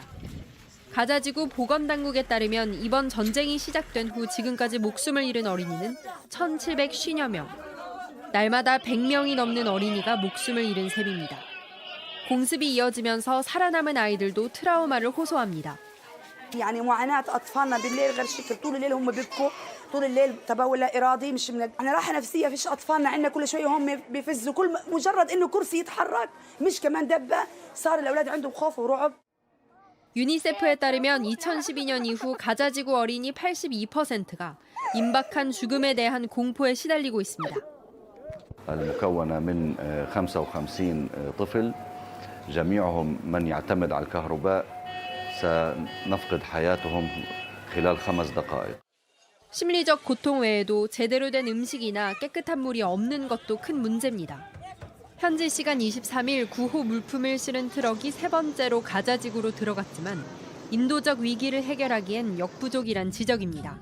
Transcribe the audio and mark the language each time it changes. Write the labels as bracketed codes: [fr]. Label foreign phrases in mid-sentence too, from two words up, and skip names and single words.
[ko] 가자지구 보건당국에 따르면 이번 전쟁이 시작된 후 지금까지 목숨을 잃은 어린이는 1,750여 명. 날마다 100명이 넘는 어린이가 목숨을 잃은 셈입니다. 공습이 이어지면서 살아남은 아이들도 트라우마를 호소합니다. [ar] يعني معاناة أطفالنا بالليل غير شكل طول الليل هم بيبكوا طول الليل تبول لا إرادي مش من أنا راحة نفسية فيش أطفالنا عندنا كل شوية هم بيفزوا كل مجرد إنه كرسي يتحرك مش كمان دبة صار الأولاد عندهم خوف ورعب. [ko] 유니세프에 따르면 2012년 이후 가자지구 어린이 82%가 임박한 죽음에 대한 공포에 시달리고 있습니다. [ar] المكونة من 55 طفل جميعهم من يعتمد على الكهرباء سنفقد حياتهم خلال 5 دقائق. [ko] 심리적 고통 외에도 제대로 된 음식이나 깨끗한 물이 없는 것도 큰 문제입니다. 현지 시간 23일 구호 물품을 실은 트럭이 3번째로 가자지구로 들어갔지만 인도적 위기를 해결하기엔 역부족이란 지적입니다.